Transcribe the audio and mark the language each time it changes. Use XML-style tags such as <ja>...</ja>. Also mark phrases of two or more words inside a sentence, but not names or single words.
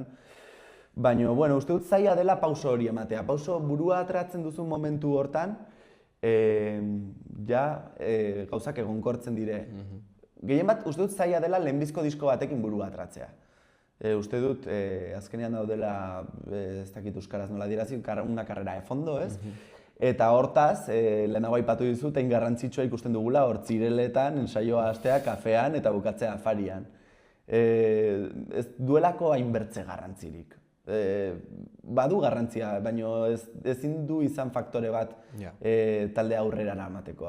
<eu>Baina, uste dut zaila dela pauso hori ematea. Pauso burua atratzen duzun momentu hortan, gauzak egonkortzen dire. Gehien bat, uste dut zaila dela lehenbizko disko batekin burua atratzea. Uste dut, azkenean daudela, ez dakit euskaraz nola dirazi,</eu> <es>una carrera de fondo,</es> <eu>ez? Eta hortaz, lehenago aipatu dizut, hain garrantzitsua ikusten dugula hor txireletan, ensaioa hastea kafean eta bukatzea afarian. Ez duelako hainbertze garrantzirik. Badu garrantzia, baina ezin du izan faktore bat taldea aurrera eramateko.</eu>